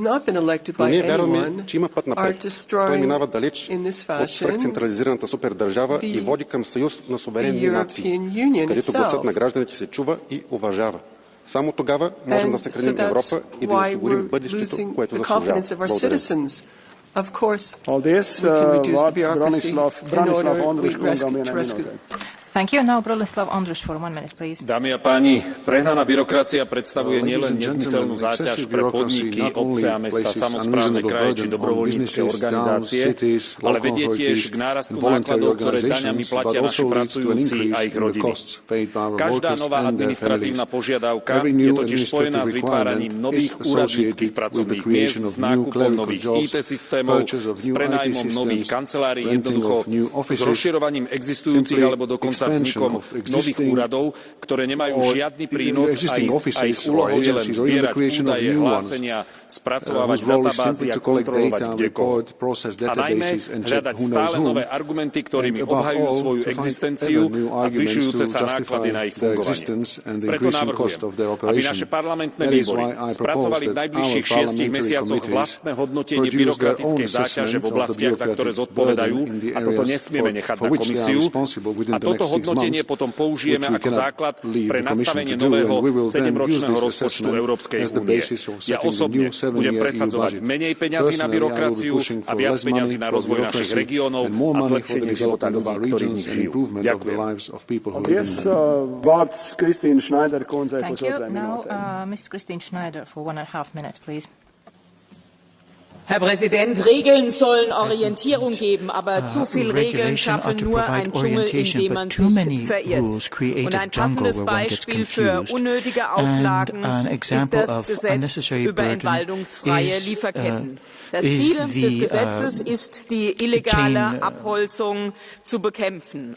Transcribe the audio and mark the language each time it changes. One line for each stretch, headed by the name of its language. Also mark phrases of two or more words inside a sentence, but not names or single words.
Bulgarian: Но ние вярваме, че има път напред. Той минава далеч от свръхцентрализираната супердържава и води към съюз на суверенни нации, където гласът на гражданите се чува и уважава. Само тогава можем да съхраним Европа и да осигурим бъдещето, което заслужава. Благодаря.
English: Of course, we can reduce the bureaucracy in order to rescue. Thank you. Now Bronislav Ondruš for 1 minute, please.
Slovak: Dámy a páni, prehnaná byrokracia predstavuje nielen nezmyselnú záťaž pre podniky, obce a mesta, samosprávne kraje či dobrovoľnícke organizácie, ale vedie tiež k nárastu nákladov, ktoré daňami platia naši pracujúci a ich rodiny. Každá nová administratívna požiadavka je totiž spojená s vytváraním nových úradníckych pracovných miest, s nákupom nových IT systémov, s prenájmom nových kancelárií, jednoducho s rozširovaním existujúcich alebo dokonca vznikom nových úradov, ktoré nemajú žiadny prínos a ich úlohou je len zbierať údaje, hlásenia, spracovávať databázy a kontrolovať kdekoho. A najmä hľadať stále nové argumenty, ktorými obhajujú svoju existenciu a zvyšujúce sa náklady na ich fungovanie. Preto navrhujem, aby naše parlamentné výbory spracovali v najbližších 6 mesiacoch vlastné hodnotenie byrokratickej záťaže v oblastiach, za ktoré zodpovedajú, a toto nesmieme nechať na komisiu. A toto hodnotenie potom použijeme ako základ pre nastavenie nového 7-ročného rozpočtu Európskej únie. Ja osobne budem presadzovať menej peňazí na byrokraciu a viac peňazí na rozvoj našich regiónov a zlepšenie života ľudí, ktorí v nich žijú. Ďakujem.
English: Thank you. Now, Ms. Christine Schneider for 1.5 minutes, please.
German: Herr Präsident, Regeln sollen Orientierung geben, aber zu viele Regeln schaffen nur einen Dschungel, in dem man sich verirrt. Und ein passendes Beispiel für unnötige Auflagen ist das Gesetz über entwaldungsfreie Lieferketten. Das Ziel des Gesetzes ist, die illegale Abholzung zu bekämpfen.